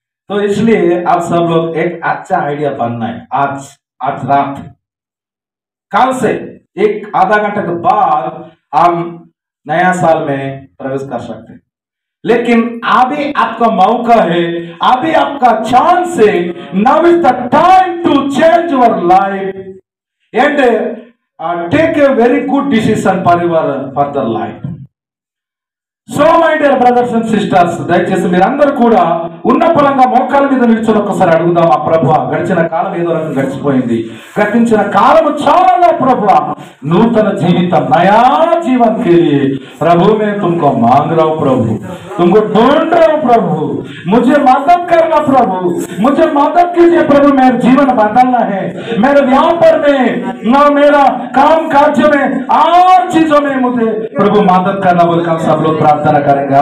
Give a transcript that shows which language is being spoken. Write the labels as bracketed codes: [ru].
[hi] तो इसलिए आप सब लोग एक अच्छा आइडिया बनना है। आज रात कल से एक आधा घंटे के बाद हम नया साल में प्रवेश कर सकते हैं, लेकिन अभी आपका मौका है, अभी आपका चांस है। [en] Now is the time to change your life and take a very good decision for your further life. [te] So my dear brothers and sisters, దయచేసి మీరందరూ కూడా ఉన్న పరంగా మోకాల మీద నిల్చొని ఒక్కసారి అడుగుదాం. ఆ ప్రభువా గడిచిన కాలం ఏదో రకం గడిచిపోయింది, గతించిన కాలము చాలా ప్రభువా, నూతన జీవితం నయా [hi] जीवन के लिए प्रभु मैं तुमको मांग रहा हूं प्रभु, तुमको ढूंढ रहा हूं प्रभु, मुझे मदद करना प्रभु, मुझे मदद कीजिए प्रभु, मेरा जीवन बदलना है, मेरे व्यापार में ना मेरा काम काज में और चीजों में मुझे प्रभु मदद करना बोलकर सब लोग प्रार्थना करेंगे।